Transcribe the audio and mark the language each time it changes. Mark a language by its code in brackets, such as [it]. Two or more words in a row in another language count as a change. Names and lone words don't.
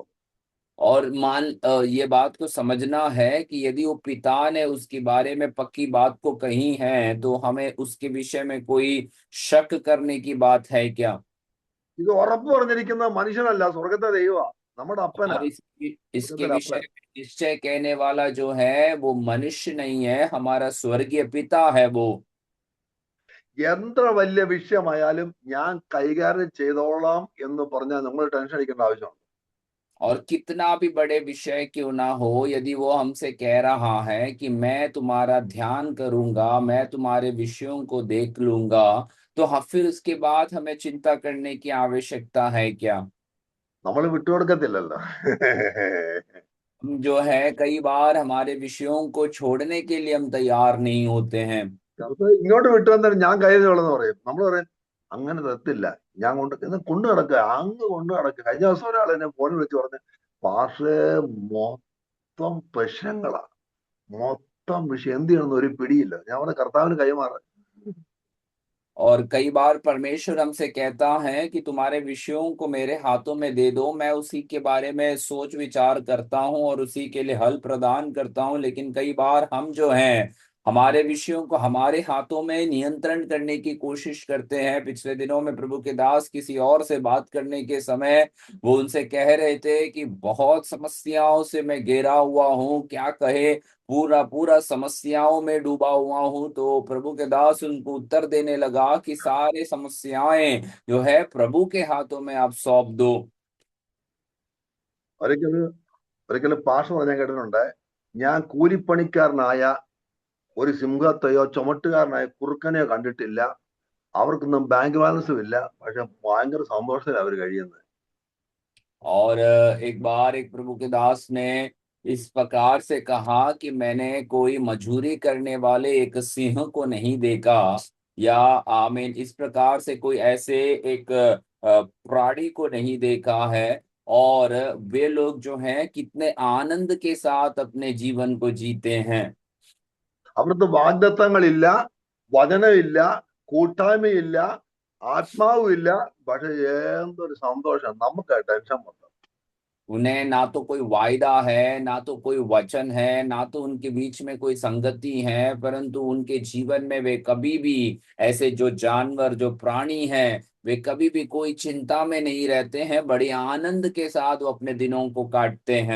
[hi] और ये बात को समझना है कि यदि वो पिता ने उसके बारे में पक्की बात को कही है तो हमें उसके विषय में कोई शक करने की बात है क्या? [ml] ഇത് ഉറപ്പ് പറഞ്ഞിരിക്കുന്ന മനുഷ്യനല്ല, സ്വർഗത്തെ ദൈവമാ, നമ്മുടെ അപ്പനാ, [hi] और इसके [ml] സ്വർഗത്തിലെ [hi] विषय [ml] അപ്പൻ. [hi] में निश्चय कहने वाला जो है वो मनुष्य नहीं है, हमारा स्वर्गीय पिता है वो। [ml] എത്ര വലിയ വിഷയമായാലും ഞാൻ കൈകാര്യം ചെയ്തോളാം എന്ന് പറഞ്ഞാൽ നമ്മൾ ടെൻഷൻ അടിക്കേണ്ട ആവശ്യമുണ്ട്. [hi] और कितना भी बड़े विषय क्यों ना हो, यदि वो हमसे कह रहा है कि मैं तुम्हारा ध्यान करूंगा, मैं तुम्हारे विषयों को देख लूंगा, तो फिर उसके बाद हमें चिंता करने की आवश्यकता है क्या? [ml] നമ്മൾ വിട്ടുകൊടുക്കത്തില്ലല്ലോ. [hi] हम जो है कई बार हमारे विषयों को छोड़ने के लिए हम तैयार नहीं होते हैं। [ml] ചിലപ്പോ ഇങ്ങോട്ട് വിട്ടു വന്നിട്ട് ഞാൻ കയ്യിലുള്ളതെന്ന് പറയും. നമ്മൾ പറയും അങ്ങനെ തരത്തില്ല, ഞാൻ കൊണ്ടു നടക്കുക, അങ്ങ് കൊണ്ടു നടക്കുക. കഴിഞ്ഞ ദിവസം ഒരാൾ എന്നെ ഫോണിൽ വെച്ച് പറഞ്ഞു, പാഷേ മൊത്തം പ്രശ്നങ്ങളാ, മൊത്തം വിഷയം, എന്ത് ചെയ്യണമെന്ന് ഒരു പിടിയില്ല. ഞാൻ പറഞ്ഞ കർത്താവിന് കൈമാറാൻ. [hi] और कई बार परमेश्वर हमसे कहता है कि तुम्हारे विषयों को मेरे हाथों में दे दो, मैं उसी के बारे में सोच विचार करता हूं और उसी के लिए हल प्रदान करता हूं। लेकिन कई बार हम जो हैं हमारे विषयों को हमारे हाथों में नियंत्रण करने की कोशिश करते हैं। पिछले दिनों में प्रभु के दास किसी और से बात करने के समय वो उनसे कह रहे थे कि बहुत समस्याओं से मैं घिरा हुआ हूं, क्या कहे, पूरा पूरा समस्याओं में डूबा हुआ हूं। तो प्रभु के दास उनको उत्तर देने लगा कि सारे समस्याएं जो है प्रभु के हाथों में आप सौंप दो। [ml] ഒരിക്കലും ഒരിക്കലും പാഷ പറഞ്ഞാൽ കേട്ടിട്ടുണ്ട്, ഞാൻ കൂലിപ്പണിക്കാരനായ ഒരു സിംഹത്തെയോ ചുമട്ടുകാരനായ കുറുക്കനെയോ കണ്ടിട്ടില്ല, അവർക്കൊന്നും [en] bank balance [ml] ഇല്ല, പക്ഷെ ഭയങ്കര സന്തോഷത്തിലാണ് അവർ കഴിയുന്നത്. [hi] और एक बार एक प्रभु के दास ने इस प्रकार से कहा कि मैंने कोई मजूरी करने वाले एक सिंह को नहीं देखा, या आमीन, इस प्रकार से कोई ऐसे एक प्राणी को नहीं देखा है। और वे लोग जो हैं कितने आनंद के साथ अपने जीवन को जीते हैं। [ml] അവിടുത്തെ വാഗ്ദത്തങ്ങളില്ല, വചനമില്ല, കൂട്ടായ്മയില്ല, ആത്മാവും ഇല്ല, പക്ഷെ എന്തൊരു സന്തോഷം. നമുക്ക് ടെൻഷൻ മൊത്തം. [hi] उन्हें ना तो कोई वायदा है, ना तो कोई वचन है, ना तो उनके बीच में कोई संगति है, परंतु उनके जीवन में वे कभी भी ऐसे जो जानवर जो प्राणी हैं वे कभी भी कोई चिंता में नहीं रहते हैं, बड़े आनंद के साथ वो अपने दिनों को काटते हैं।